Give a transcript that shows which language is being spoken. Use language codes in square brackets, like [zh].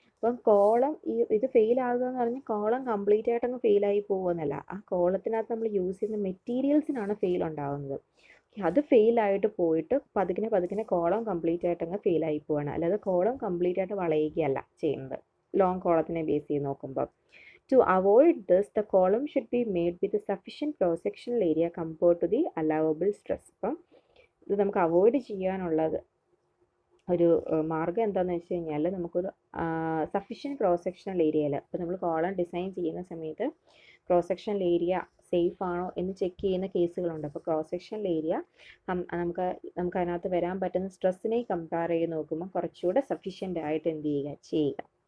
[ml] അപ്പം കോളം ഇത് ഫെയിൽ ആകുക എന്ന് പറഞ്ഞാൽ കോളം കംപ്ലീറ്റ് ആയിട്ടങ്ങ് ഫെയിലായി പോകുമെന്നല്ല, ആ കോളത്തിനകത്ത് നമ്മൾ യൂസ് ചെയ്യുന്ന മെറ്റീരിയൽസിനാണ് ഫെയിൽ ഉണ്ടാകുന്നത്. അത് ഫെയിലായിട്ട് പോയിട്ട് പതുക്കിനെ കോളം കംപ്ലീറ്റ് ആയിട്ടങ്ങ് ഫെയിലായി പോവാണ്, അല്ലാതെ കോളം കംപ്ലീറ്റ് ആയിട്ട് വളയുകയല്ല ചെയ്യുന്നത് ലോങ് കോളത്തിനെ ബേസ് ചെയ്ത് നോക്കുമ്പോൾ. [en] To avoid this, the column should be made with a sufficient cross-sectional area compared to the allowable stress. [ml] അപ്പം ഇത് നമുക്ക് അവോയ്ഡ് ചെയ്യാനുള്ളത് ഒരു മാർഗ്ഗം എന്താണെന്ന് വെച്ച് കഴിഞ്ഞാൽ, നമുക്കൊരു സഫിഷ്യൻറ്റ് ക്രോസ് സെക്ഷണൽ ഏരിയയിൽ, ഇപ്പോൾ നമ്മൾ കോളം ഡിസൈൻ ചെയ്യുന്ന സമയത്ത് ക്രോസ് സെക്ഷണൽ ഏരിയ സേഫ് ആണോ എന്ന് ചെക്ക് ചെയ്യുന്ന കേസുകളുണ്ട്. അപ്പോൾ ക്രോസ് സെക്ഷണൽ ഏരിയ നമുക്ക് അതിനകത്ത് വരാൻ പറ്റുന്ന സ്ട്രെസ്സിനെ കമ്പയർ ചെയ്ത് നോക്കുമ്പോൾ കുറച്ചുകൂടെ സഫിഷ്യൻ്റ് ആയിട്ട് എന്ത് ചെയ്യുക.